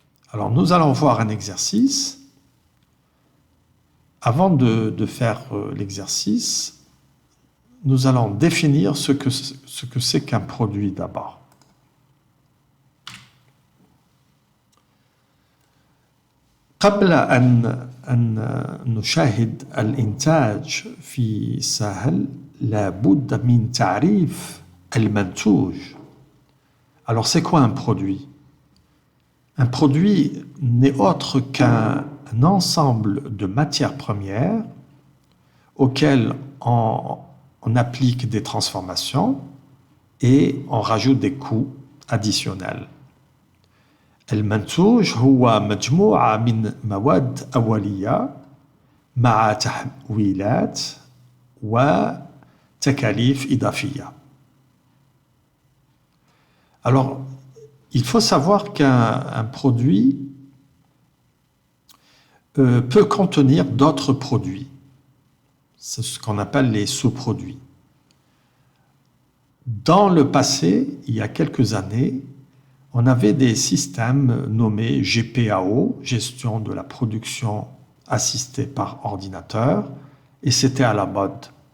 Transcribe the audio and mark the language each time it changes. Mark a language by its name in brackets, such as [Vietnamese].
[French] Alors, nous allons voir un exercice. Avant de faire l'exercice, nous allons définir ce que c'est qu'un produit d'abord. [Arabic] قبل أن نشاهد الإنتاج في ساهل لابد من تعريف المنتوج. [French] Alors c'est quoi un produit? Un produit n'est autre qu'un ensemble de matières premières auxquelles on applique des transformations et on rajoute des coûts additionnels. [Arabic] المنتوج هو مجموعة من مواد أولية مع تحويلات وتكاليف إضافية. [French] Alors, il faut savoir qu'un produit peut contenir d'autres produits. C'est ce qu'on appelle les sous-produits. Dans le passé, il y a quelques années, on avait des systèmes nommés GPAO, gestion de la production assistée par ordinateur, et c'était à la mode.